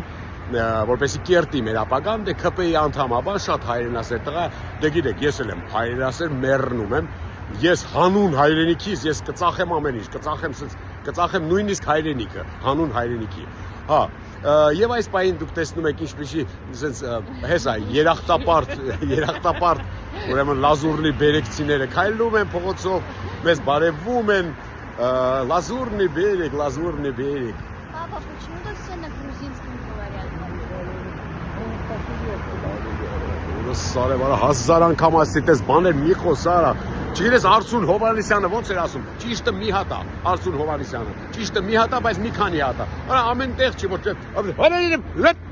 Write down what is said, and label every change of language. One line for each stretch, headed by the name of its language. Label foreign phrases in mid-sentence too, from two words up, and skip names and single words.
Armenian: որպեսի կերտի մեր ապագան, դե ՔՊ-ի անդամաբար շատ հայրենասեր տղա է, դե գիտեք, ես էլ եմ հայրենասեր, մեռնում եմ, ես հանուն հայրենիքիս, ես կծախեմ ամեն ինչ, կծախեմ նույնիսկ հայրենիքը, հանուն հայրենիքի, Եվ այս պահին դուք տեսնում եք ինչպիսի հեսա երախտապարտ ուրեմն Լազուրնի բերեկցիները քայլում են փողոցով, մեզ բարևում են,
Russian: Лазурный берег. Папа, почему тут все на грузинском говорят?
Armenian: Սարևարա հազար անգամ ասեցես բաներ մի խոսարա Չգիտես Արսուն Հովհաննիսյանը ոնց էր ասում ճիշտը մի հատ է Արսուն Հովհաննիսյանը ճիշտը մի հատ է բայց մի քանի հատ է ամեն տեղ չի ոչ